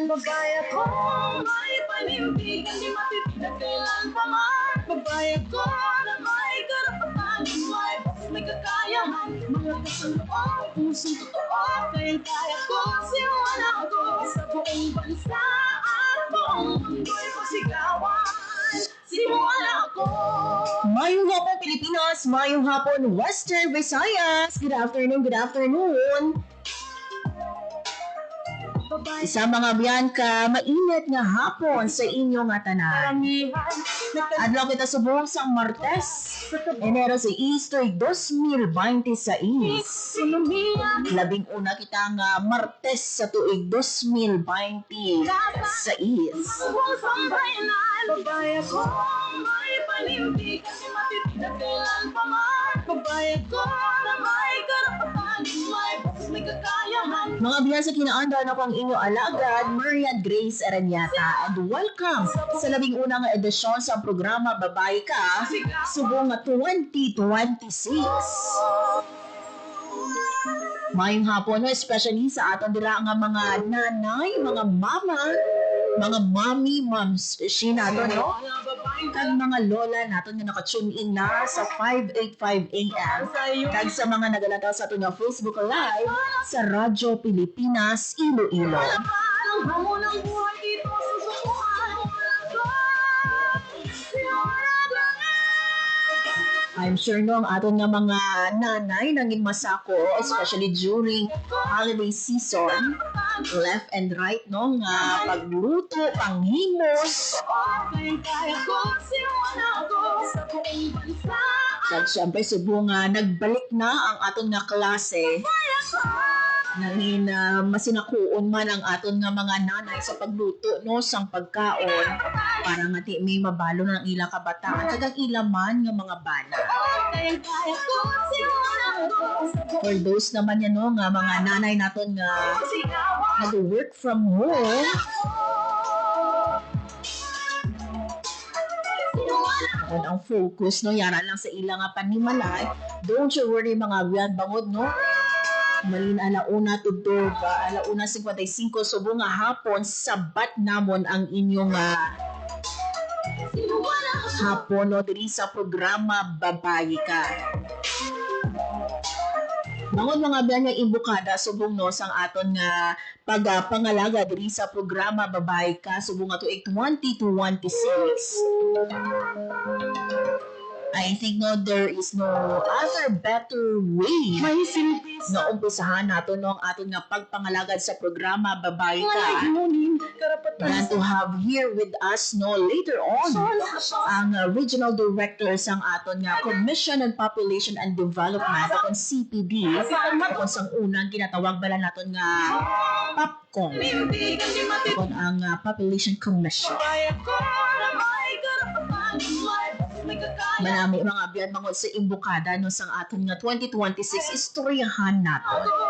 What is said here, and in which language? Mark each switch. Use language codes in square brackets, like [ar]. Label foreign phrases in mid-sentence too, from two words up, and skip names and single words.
[tl] Babae ko, may panindigan, di matitidag kailan pa man. Babae ko na may karapatan, may kakayahan, mga kasaluan, pusong totoo, kaya ko, siwana ko sa buong bansa at buong mundo'y pasigawan. Siwana ko. [hil] Mayong hapon Pilipinas, mayong hapon Western Visayas. [en] Good afternoon, good afternoon. [hil] Sa mga biyangka, mainit nga hapon sa inyong nga tanan. Adlaw kita subong sang Martes, Enero 6, 2026. Labing una kita nga Martes sa tuig 2026. [tl] Babae ko, may panindigan, di matitidag kailan pa man. Babae ko na may karapatan, may kakayahan. [hil] Mga biyan sa kinaanda na pang inyo alagad, Marian Grace Aranyata, [en] and welcome [hil] sa labing unang edisyon sa programa Babae Ka, subong nga 2026. Mayong hapon, no, especially sa aton dila nga mga nanay, mga mama, mga mommy, moms, she nato, no? Kag mga lola naton nga naka-tune in na sa 585 AM. Kag sa mga nagalataw sa aton nga Facebook Live sa Radyo Pilipinas, Iloilo. [tl] Ang hamon ng buhay dito sa sukuhan, [en] I'm sure [hil] no, ang aton nga mga nanay nanging masako, [en] especially during holiday season, left and right, [hil] no, nga pagluto, panghimos, [tl] kaya ko, siwana ko sa buong bansa. [hil] kag syempre subong nga nagbalik na ang aton nga klase. Nangin masinakuon man ang aton nga mga nanay sa pagluto, no, sang pagkaon para nga ti may mabalo ng ilang kabataan kag ang ilaman nga mga bana. [tl] Kaya ko, siwana ko sa [en] For those [hil] naman yan, no, nga mga nanay naton nga [tl] sigawan. [hil] nag- [en] work from home, [hil] on ang focus, no, yara lang sa ilang nga panimalay. [en] Don't you worry [hil] mga biyan bangod, no. Malin alauna tudtog, alauna 55 subong nga hapon, sabat namon ang inyong hapon, no, diri sa programa Babae Ka. Bangon mga biyan nga imbukada subong, no, sang aton nga pagpangalaga diri sa programa Babae Ka subong nga tuig 2026. [en] I think no, there is no other better way [tl] May silbi sa [hil] na umpisahan nato no ang aton nga pagpangalagad sa programa Babae [tl] mga [hil] Ka [tl] layunin, karapatan [en] than to have here with us [hil] no later on ang regional director sang aton nga Commission on Population and Development o CPD kung sang unang ginatawag bala naton nga POPCOM kung ang Population Commission. Manami mga biyan mangod sa imbukada no sang aton nga 2026 istoryahan nato.